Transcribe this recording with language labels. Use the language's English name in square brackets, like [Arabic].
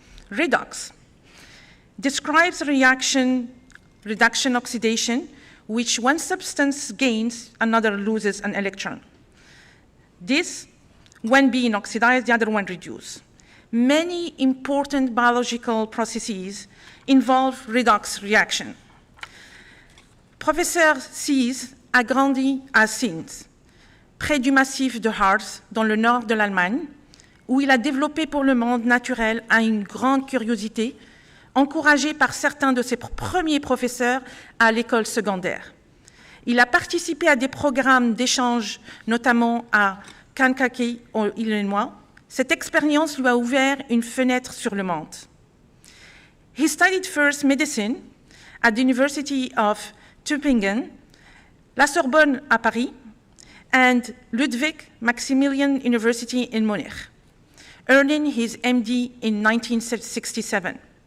[English] Redox describes reduction oxidation, which one substance gains, another loses an electron. This, when being oxidized, the other one reduces. Many important biological processes involve redox reaction. [French] Professeur Zies a grandi à Sins, près du massif de Harz, dans le nord de l'Allemagne, où il a développé pour le monde naturel une grande curiosité, encouragé par certains de ses premiers professeurs à l'école secondaire. Il a participé à des programmes d'échange, notamment à Kankakee, en Illinois. Cette expérience lui a ouvert une fenêtre sur le monde. [English] He studied first medicine at the University of Tübingen, [French] La Sorbonne à Paris, [English] and Ludwig Maximilian University in Munich, earning his MD in 1967.